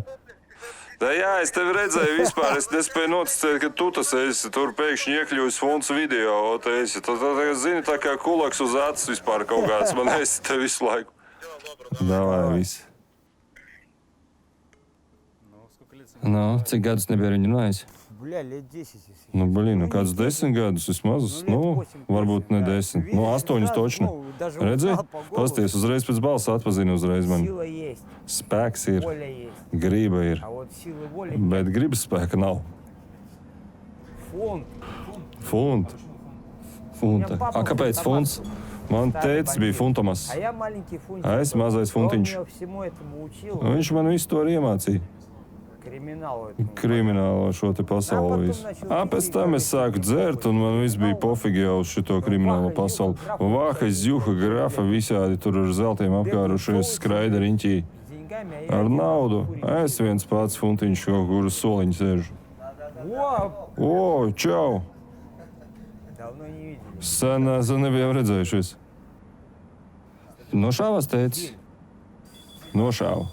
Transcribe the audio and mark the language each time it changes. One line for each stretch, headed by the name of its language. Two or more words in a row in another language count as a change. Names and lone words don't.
Latvian: Jā, es tevi redzēju vispār. Es nespēju noticēt, ka tu tas esi. Tur pēkšņi iekļuvis Funts video. Tu tagad zini, tā kā kulaks uz acis vispār kaut kāds. Man esi te visu laiku. Davai, viss. Cik gadus nebija viņu runājis?
Russian: Бля, лет 10, если Nu, честно.
Latvian: blin, nu kāds 10 gadus vismaz.
Russian: лет Nu, 8
Latvian: varbūt
Russian: точно,
Latvian: ne
Russian: да. 10. Видишь,
Latvian: Nu, 8
Russian: сразу, точно. ну, даже
Latvian: Redzi?
Russian: узнал по голосу.
Latvian: Pasties, uzreiz pēc balss atpazinu uzreiz man.
Russian: Сила есть,
Latvian: Spēks ir,
Russian: воля есть.
Latvian: griba ir,
Russian: А вот силы воли
Latvian: bet
Russian: нет.
Latvian: gribas spēka nav.
Russian: Фонд.
Latvian: Funta. Funta. A, kāpēc funts? Man tētis bija funtomas.
Russian: А я маленький фунтик.
Latvian: А es mazais
Russian: Он
Latvian: funtiņš.
Russian: меня всему этому учил.
Latvian: Viņš man visu to arī iemācīja.
Russian: Криминалу этому.
Latvian: Kriminālo šo te pasauli visu. Pēc tam es sāku dzert, un man viss bija pofīgi jau uz šito kriminālo pasauli. Vāha, zjuha, grafa, visādi tur ar zeltiem apkārušies, skraida riņķī.
Russian: С деньгами, а я
Latvian: Ar
Russian: один
Latvian: naudu.
Russian: курить.
Latvian: Es viens pats funtiņš kaut kur uz soliņa sēžu. О, O, čau!
Russian: давно не видели.
Latvian: Sen nebijām redzējušies. Nošāvās tētis? Nošāva.